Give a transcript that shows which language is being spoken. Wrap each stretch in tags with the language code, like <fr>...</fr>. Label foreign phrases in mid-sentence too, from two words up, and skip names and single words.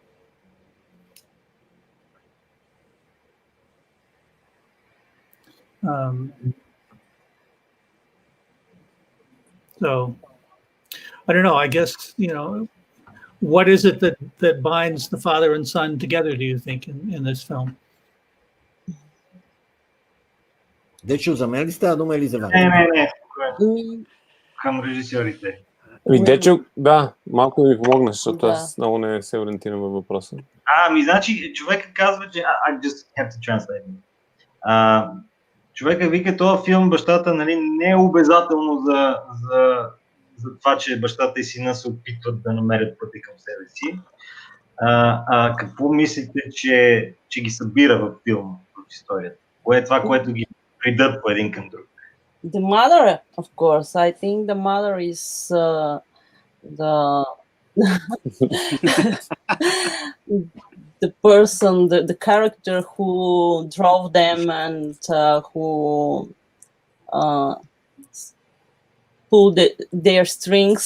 <en>So I don't know. I guess, what is it that binds the father and son together, do you think, in this film?</en> <bg>Дечо, за мен ли става дума или за вас? Не. Към режисьорите. Дечо, да, малко ми помогнеш, защото аз много не се ориентирам във въпроса. Значи, човека казва, че...</bg> <en>I just have to translate.</en> <bg>Човека вика, този филм, бащата, не е обязателно за това, че бащата и сина се опитват да намерят пътя към себе си. Какво мислите, че ги събира в филма, в историята? Кое е това, което ги придърпва един към друг?</bg> <en>The mother, of course. I think the mother is the person, the character who drove them and who pulled their strings.</en>